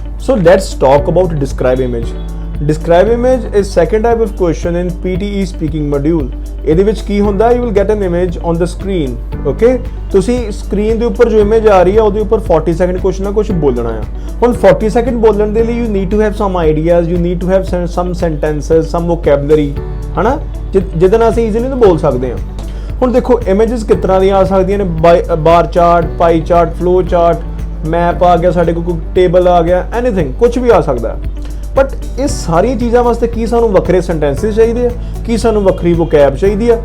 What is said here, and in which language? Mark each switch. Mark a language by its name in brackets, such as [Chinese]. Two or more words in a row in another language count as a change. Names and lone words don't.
[English] So let's talk about describe image. Describe image is second type of question in PTE speaking module. [Punjabi] ਇਹਦੇ ਵਿੱਚ ਕੀ ਹੁੰਦਾ, [English] you will get an image on the screen. [Punjabi] Okay, ਤੁਸੀਂ ਸਕਰੀਨ ਦੇ ਉੱਪਰ ਜੋ ਇਮੇਜ ਆ ਰਹੀ ਹੈ ਉਹਦੇ ਉੱਪਰ 40 ਸੈਕਿੰਡ ਕੁਛ ਨਾ ਕੁਛ ਬੋਲਣਾ ਆ। ਹੁਣ 40 ਸੈਕਿੰਡ ਬੋਲਣ ਦੇ ਲਈ [English] you need to have some ideas, you need to have some sentences, some vocabulary, [Punjabi] ਹਨਾ, ਜਿਹਦੇ ਨਾਲ ਅਸੀਂ ਈਜ਼ੀਲੀ ਬੋਲ ਸਕਦੇ ਹਾਂ। ਹੁਣ ਦੇਖੋ ਇਮੇजेस ਕਿਸ ਤਰ੍ਹਾਂ ਦੀਆਂ ਆ ਸਕਦੀਆਂ ਨੇ, [English] bar chart, pie chart, flow chart, map [Punjabi] ਆ ਗਿਆ, ਸਾਡੇ ਕੋਲ ਕੋਈ ਟੇਬਲ ਆ ਗਿਆ, ਐਨੀਥਿੰਗ, ਕੁਛ ਵੀ ਆ ਸਕਦਾ। ਬਟ ਇਹ ਸਾਰੀਆਂ ਚੀਜ਼ਾਂ ਵਾਸਤੇ ਕੀ ਸਾਨੂੰ ਵੱਖਰੇ ਸੈਂਟੈਂਸਿਸ ਚਾਹੀਦੇ ਆ, ਕੀ ਸਾਨੂੰ ਵੱਖਰੀ ਵੋਕੈਬ ਚਾਹੀਦੀ ਆ?